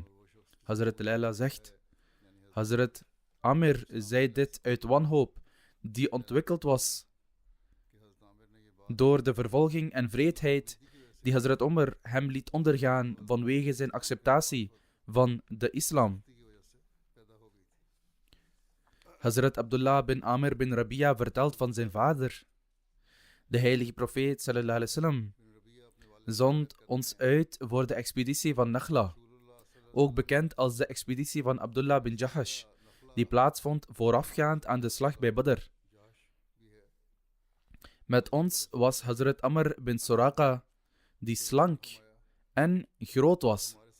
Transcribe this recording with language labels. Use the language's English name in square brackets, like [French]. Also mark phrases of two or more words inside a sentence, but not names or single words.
[Dutch] Hazrat Layla zegt: Hazrat Amir zei dit uit wanhoop, die ontwikkeld was door de vervolging en wreedheid die Hazrat Omar hem liet ondergaan vanwege zijn acceptatie van de islam. Hazrat Abdullah bin Amir bin Rabia vertelt van zijn vader: de heilige profeet [Arabic] صلى الله عليه وسلم [Dutch] zond ons uit voor de expeditie van Nakhla, ook bekend als de expeditie van Abdullah bin Jahash, die plaatsvond voorafgaand aan de slag bij Badr. Met ons was Hazrat Amr bin Suraqa, die slank en groot was.